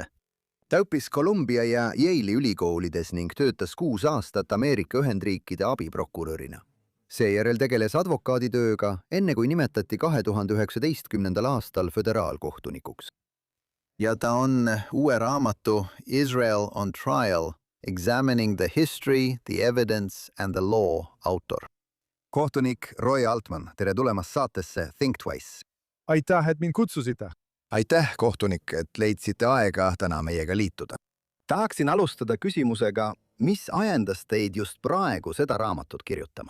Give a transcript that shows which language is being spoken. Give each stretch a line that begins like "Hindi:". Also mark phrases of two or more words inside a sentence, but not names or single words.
Estonian: Ta õppis Columbia ja Yale'i ülikoolides ning töötas 6 aastat Ameerika Ühendriikide abiprokurörina. Seejärel tegeles advokaaditööga, enne kui nimetati 2019. aastal föderaalkohtunikuks. Ja ta on uue raamatu Israel on Trial, Examining the History, the Evidence and the Law autor. Kohtunik Roy Altman, tere tulemast saatesse Think Twice. Aitäh, et mind kutsusite. Aitäh, kohtunik, et leidsite aega täna meiega liituda. Tahaksin alustada küsimusega, mis ajendas teid just praegu seda raamatut kirjutama?